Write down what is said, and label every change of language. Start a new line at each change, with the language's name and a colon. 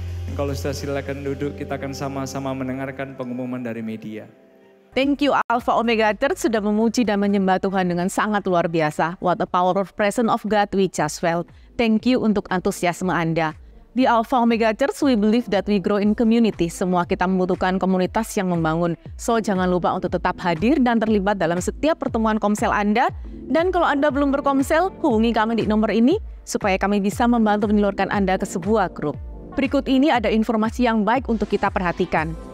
Indonesian: Dan kalau sudah silakan duduk, kita akan sama-sama mendengarkan pengumuman dari media.
English: Thank you
Indonesian: Alpha Omega Church sudah memuji dan menyembah Tuhan dengan sangat luar biasa.
English: What a power of presence of God we just felt. Thank you
Indonesian: untuk antusiasme Anda. Di
English: Alpha Omega Church, we believe that we grow in community.
Indonesian: Semua kita membutuhkan komunitas yang membangun. So, jangan lupa untuk tetap hadir dan terlibat dalam setiap pertemuan komsel Anda. Dan kalau Anda belum berkomsel, hubungi kami di nomor ini supaya kami bisa membantu menelurkan Anda ke sebuah grup. Berikut ini ada informasi yang baik untuk kita perhatikan.